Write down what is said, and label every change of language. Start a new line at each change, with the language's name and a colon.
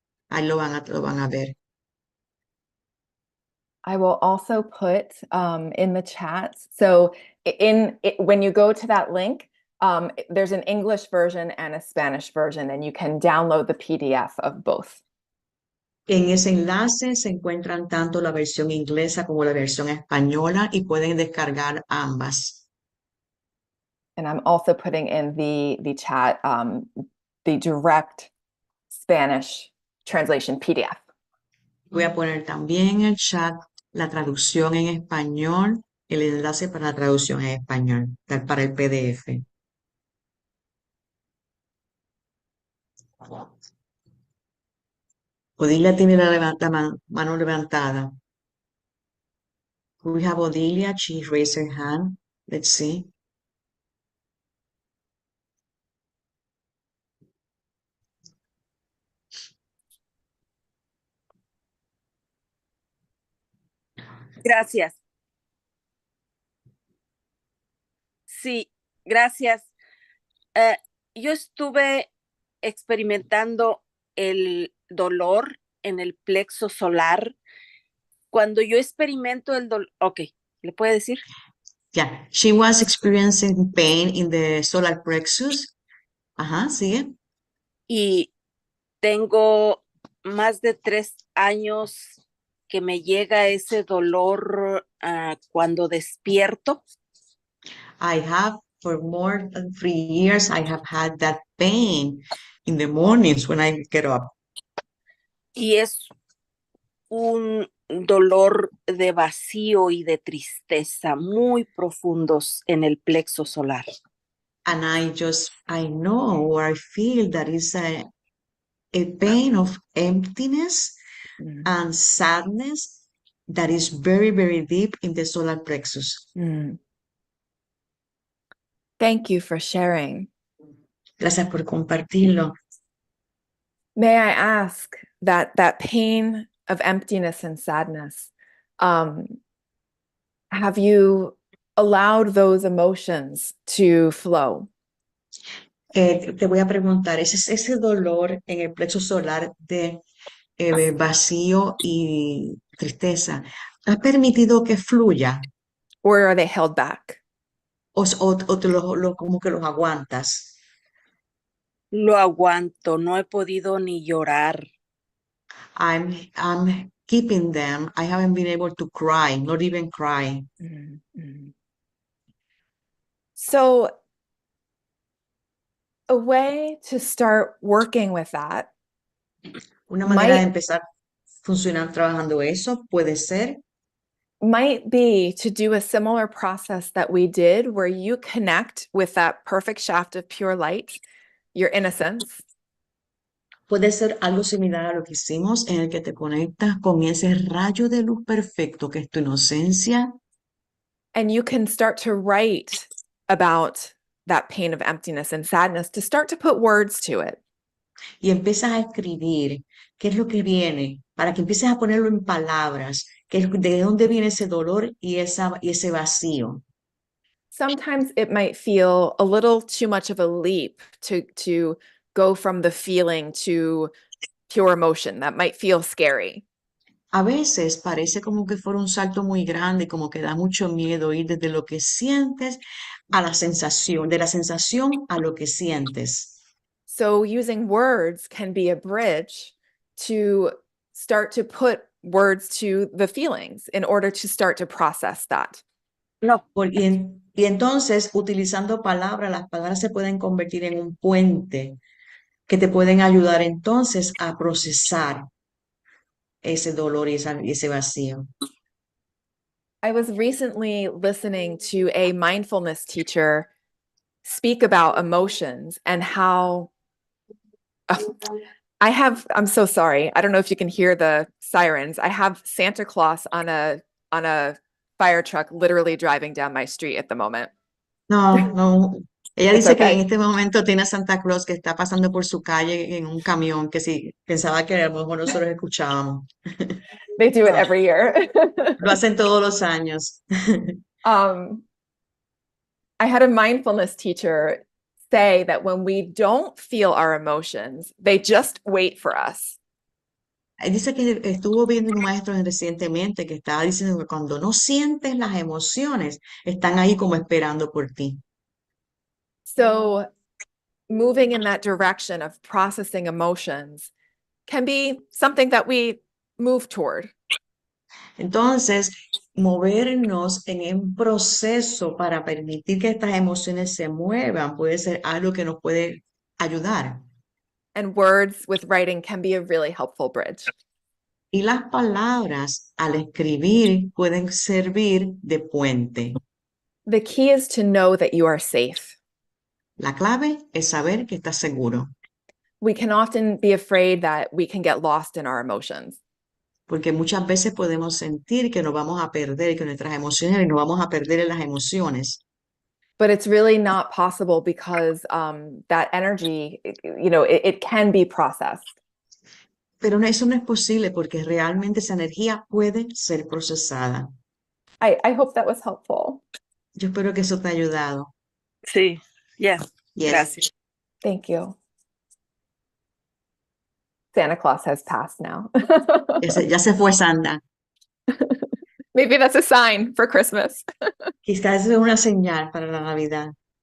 Spanish: Ahí lo van a ver.
English: I will also put in the chat. So when you go to that link, there's an English version and a Spanish version, and you can download the PDF of both.
Spanish: En ese enlace se encuentran tanto la versión inglesa como la versión española y pueden descargar ambas.
English: And I'm also putting in the chat the direct Spanish translation PDF.
Spanish: Voy a poner también en el chat la traducción en español, el enlace para la traducción en español, para el PDF. Odilia tiene la mano levantada.
English: We have Odilia. She raised her hand. Let's see.
Spanish: Gracias. Sí, gracias. Yo estuve experimentando el dolor en el plexo solar. Cuando yo experimento el dolor, ok, ¿le puede decir?
English: Yeah, she was experiencing pain in the solar plexus.
Spanish: Ajá, sigue. Y tengo más de 3 años que me llega ese dolor cuando despierto.
English: I have, for more than 3 years, I have had that pain in the mornings when I get up.
Spanish: Y es un dolor de vacío y de tristeza muy profundos en el plexo solar.
English: And I know or I feel that is a pain of emptiness and sadness that is very, very deep in the solar plexus. Thank you for sharing.
Spanish: Gracias por compartirlo.
English: May I ask that pain of emptiness and sadness, have you allowed those emotions to flow?
Spanish: Te voy a preguntar, ese dolor en el plexo solar de vacío y tristeza, ¿has permitido que fluya?
English: Or are they held back?
Spanish: ¿O te como que los aguantas? Lo aguanto, no he podido ni llorar.
English: I'm keeping them. I haven't been able to cry, not even cry. So a way to start working with that
Spanish: Una manera de empezar funcionar trabajando eso puede ser
English: might be to do a similar process that we did where you connect with that perfect shaft of pure light, your innocence.
Spanish: Puede ser algo similar a lo que hicimos en el que te conectas con ese rayo de luz perfecto que es tu inocencia.
English: And you can start to write about that pain of emptiness and sadness to start to put words to it.
Spanish: Y empiezas a escribir qué es lo que viene, para que empieces a ponerlo en palabras, de dónde viene ese dolor y ese vacío.
English: Sometimes it might feel a little too much of a leap to go from the feeling to pure emotion. That might feel scary.
Spanish: A veces parece como que fuera un salto muy grande, como que da mucho miedo ir desde lo que sientes a la sensación, de la sensación a lo que sientes.
English: So using words can be a bridge to start to put words to the feelings in order to start to process that.
Spanish: No. Y entonces, utilizando palabras, las palabras se pueden convertir en un puente que te pueden ayudar entonces a procesar ese dolor y ese vacío.
English: I was recently listening to a mindfulness teacher speak about emotions and how I'm so sorry. I don't know if you can hear the sirens. I have Santa Claus on a fire truck literally driving down my street at the moment.
Spanish: No. Ella
English: It's
Spanish: dice que en este momento tiene a Santa Claus que está pasando por su calle en un camión, que sí, pensaba que a lo mejor nosotros escuchábamos.
English: They do it every year.
Spanish: Lo hacen todos los años.
English: I had a mindfulness teacher say that when we don't feel our emotions, they just wait for us.
Spanish: Dice que estuvo viendo un maestro recientemente que estaba diciendo que cuando no sientes las emociones, están ahí como esperando por ti.
English: So moving in that direction of processing emotions can be something that we move toward.
Spanish: Entonces, movernos en un proceso para permitir que estas emociones se muevan puede ser algo que nos puede ayudar.
English: And words with writing can be a really helpful bridge.
Spanish: Y las palabras al escribir pueden servir de puente.
English: The key is to know that you are safe.
Spanish: La clave es saber que estás seguro,
English: We can often be afraid that we can get lost in our emotions.
Spanish: porque muchas veces podemos sentir que nos vamos a perder, que nuestras emociones, y nos vamos a perder en las emociones.
English: But it's really not possible because that energy, it can be processed.
Spanish: Pero eso no es posible porque realmente esa energía puede ser procesada.
English: I hope that was helpful.
Spanish: Yo espero que eso te haya ayudado. Sí, yes.
English: Yes.
Spanish: Gracias.
English: Thank you. Santa Claus has passed now.
Spanish: Ya se fue Santa.
English: Maybe that's a sign for Christmas.
Spanish: Quizás es una señal para la Navidad.